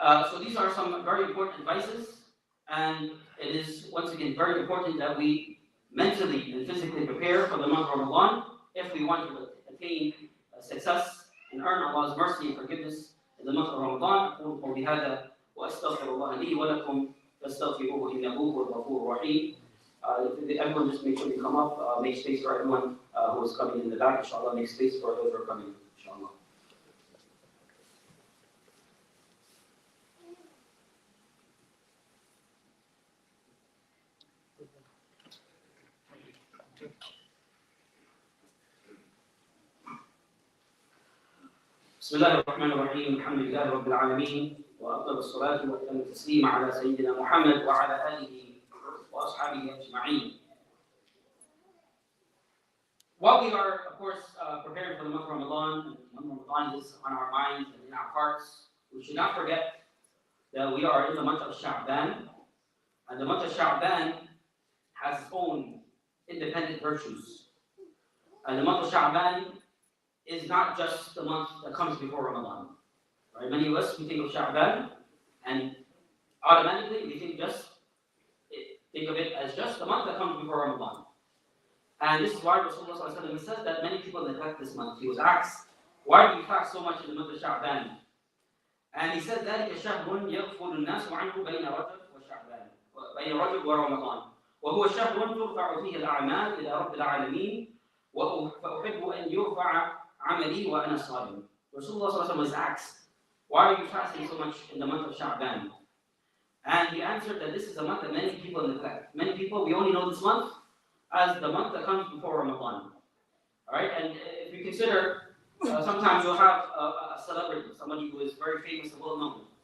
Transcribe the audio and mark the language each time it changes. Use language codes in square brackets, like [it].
[en] So these are some very important advices, and it is once again very important that we mentally and physically prepare for the month of Ramadan if we want to attain success and earn Allah's mercy and forgiveness in the month of Ramadan. [ar] أقول قولي هذا وأستغفر الله لي ولكم فاستغفروه إنه هو الغفور الرحيم. [en] Everyone just make sure you come up, make space for everyone who is coming in the back. Inshallah, make space for those who are coming. Inshallah. [ar] بسم الله الرحمن الرحيم الحمد لله رب العالمين وأفضل الصلاة وأتم التسليم على سيدنا محمد وعلى آله وأصحابه أجمعين. [en] While we are, of course, preparing for the month of Ramadan, and Ramadan is on our minds and in our hearts, we should not forget that we are in the month of Sha'ban, and the month of Sha'ban has its own independent virtues. And the month of Sha'ban is not just the month that comes before Ramadan. Right? Many of us, we think of Sha'ban, and automatically we think of it as just the month that comes before Ramadan. And this is why Rasulullah says that many people neglect this month. He was asked, why do you fast so much in the month of Sha'ban? And he said, [ar] ذلك شهر يغفل الناس عنه بين رجب وشعبان بين رجب ورمضان وهو شهر ترفع فيه الأعمال إلى رب العالمين فأحب أن يرفع عملي وأنا صائم. [en] Rasulullah was asked, why are you fasting so much in the month of Sha'ban? And he answered that this is a month that many people neglect. Many people, we only know this month as the month that comes before Ramadan. Alright, and if you consider, sometimes you'll have a celebrity, somebody who is very famous and well known.